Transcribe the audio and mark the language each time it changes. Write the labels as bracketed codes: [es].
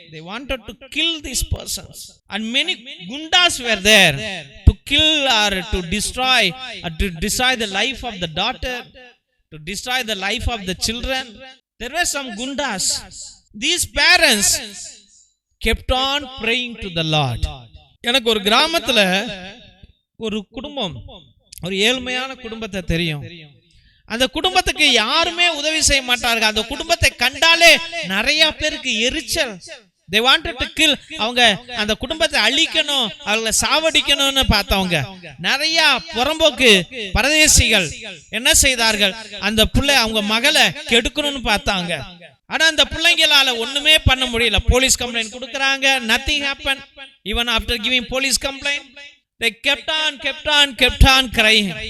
[en] They wanted to kill these persons, and many gundas were there to kill or to destroy the life of the daughter, to destroy the life of the children. There were some gundas. These parents kept on praying to the Lord. [ta] எனக்கு ஒரு கிராமத்துல ஒரு குடும்பம், ஒரு ஏழ்மையான குடும்பத்தை தெரியும். அந்த குடும்பத்துக்கு யாருமே உதவி செய்ய மாட்டார்கள். அந்த குடும்பத்தை கண்டாலே நிறைய பேருக்கு எரிச்சல். [en] They wanted to kill. [ta] அவங்க அந்த குடும்பத்தை அழிக்கணும், அவங்களை சாவடிக்கணும்னு பார்த்தவங்க நிறைய புறம்போக்கு பரதேசிகள் என்ன செய்தார்கள், அந்த பிள்ளை அவங்க மகளை கெடுக்கணும்னு பார்த்தாங்க. ஆனா அந்த பிள்ளைங்களால ஒண்ணுமே பண்ண முடியல. போலீஸ் கம்ப்ளைண்ட் கொடுக்கறாங்க, [en] nothing happened. Even after giving police complaint, they kept on crying.